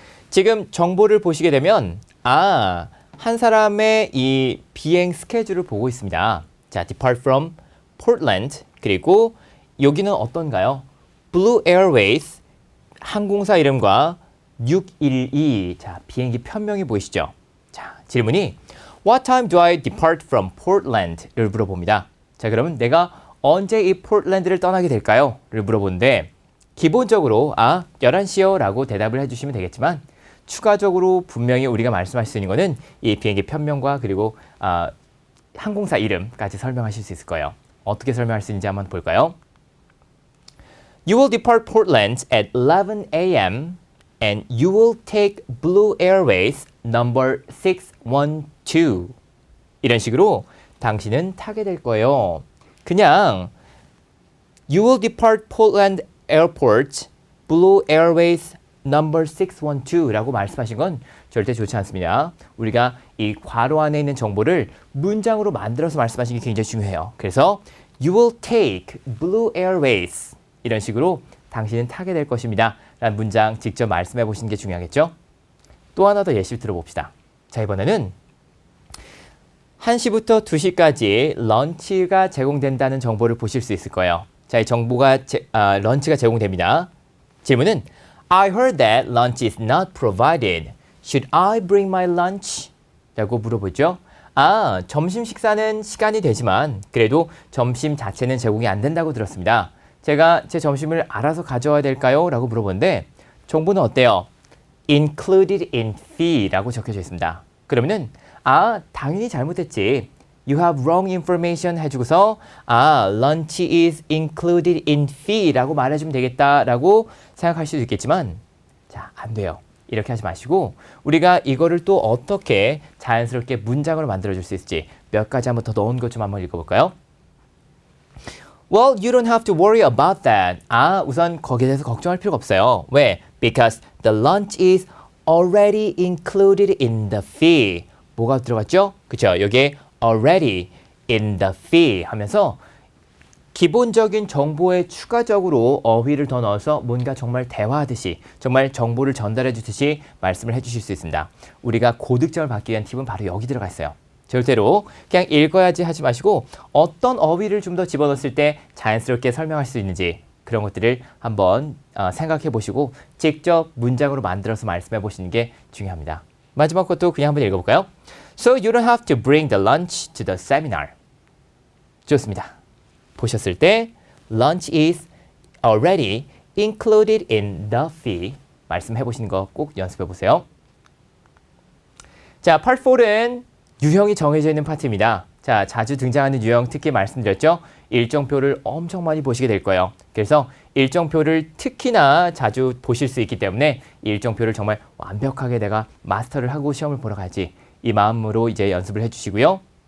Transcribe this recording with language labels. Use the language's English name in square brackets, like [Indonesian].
[Korean] 지금 정보를 보시게 되면 한 사람의 이 비행 스케줄을 보고 있습니다. [English] 자, depart from Portland. [Korean] 그리고 여기는 어떤가요? Blue Airways 항공사 이름과 612. 자, 비행기 편명이 보이시죠? 자, 질문이 [English] What time do I depart from Portland? [Korean] 를 물어봅니다. 자, 그러면 내가 언제 이 포틀랜드를 떠나게 될까요? 를 물어보는데 기본적으로 11시요 라고 대답을 해주시면 되겠지만 추가적으로 분명히 우리가 말씀할 수 있는 것은 이 비행기 편명과 그리고 항공사 이름까지 설명하실 수 있을 거예요. 어떻게 설명할 수 있는지 한번 볼까요? [English] You will depart Portland at 11 a.m. and you will take Blue Airways number 612. [Korean] 이런 식으로 당신은 타게 될 거예요. 그냥 [English] You will depart Portland Airport Blue Airways number 612 [Korean] 라고 말씀하신 건 절대 좋지 않습니다. 우리가 이 괄호 안에 있는 정보를 문장으로 만들어서 말씀하시는 게 굉장히 중요해요. 그래서 [English] You will take Blue Airways [Korean] 이런 식으로 당신은 타게 될 것입니다. 라는 문장 직접 말씀해 보시는 게 중요하겠죠? 또 하나 더 예시를 들어봅시다. 자, 이번에는 1시부터 2시까지 런치가 제공된다는 정보를 보실 수 있을 거예요. 자, 이 정보가 런치가 제공됩니다. [English] 질문은 I heard that lunch is not provided. Should I bring my lunch? 라고 물어보죠. [Korean] 점심 식사는 시간이 되지만 그래도 점심 자체는 제공이 안 된다고 들었습니다. 제가 제 점심을 알아서 가져와야 될까요? 라고 물어보는데 정보는 어때요? [English] Included in fee [Korean] 라고 적혀져 있습니다. 그러면은 당연히 잘못했지. [English] You have wrong information [Korean] 해주고서 [English] lunch is included in fee [Korean] 라고 말해주면 되겠다라고 생각할 수도 있겠지만 자, 안 돼요. 이렇게 하지 마시고 우리가 이거를 또 어떻게 자연스럽게 문장으로 만들어줄 수 있을지 몇 가지 한번 더 넣은 것 좀 한번 읽어볼까요? [English] Well, you don't have to worry about that. [Korean] 우선 거기에 대해서 걱정할 필요가 없어요. 왜? [English] Because the lunch is already included in the fee. [Korean] 뭐가 들어갔죠? 그쵸? 여기에 [English] already in the fee [Korean] 하면서 기본적인 정보에 추가적으로 어휘를 더 넣어서 뭔가 정말 대화하듯이 정말 정보를 전달해 주듯이 말씀을 해 주실 수 있습니다. 우리가 고득점을 받기 위한 팁은 바로 여기 들어가 있어요. 절대로 그냥 읽어야지 하지 마시고 어떤 어휘를 좀 더 집어넣었을 때 자연스럽게 설명할 수 있는지 그런 것들을 한번 생각해 보시고 직접 문장으로 만들어서 말씀해 보시는 게 중요합니다. 마지막 것도 그냥 한번 읽어볼까요? [English] So you don't have to bring the lunch to the seminar. [Korean] 좋습니다. 보셨을 때 [English] lunch is already included in the fee. [Korean] 말씀해 보시는 거 꼭 연습해 보세요. 자, Part 4는 유형이 정해져 있는 파트입니다. 자, 자주 등장하는 유형 특히 말씀드렸죠? 일정표를 엄청 많이 보시게 될 거예요. 그래서 일정표를 특히나 자주 보실 수 있기 때문에 일정표를 정말 완벽하게 내가 마스터를 하고 시험을 보러 가지 이 마음으로 이제 연습을 해주시고요.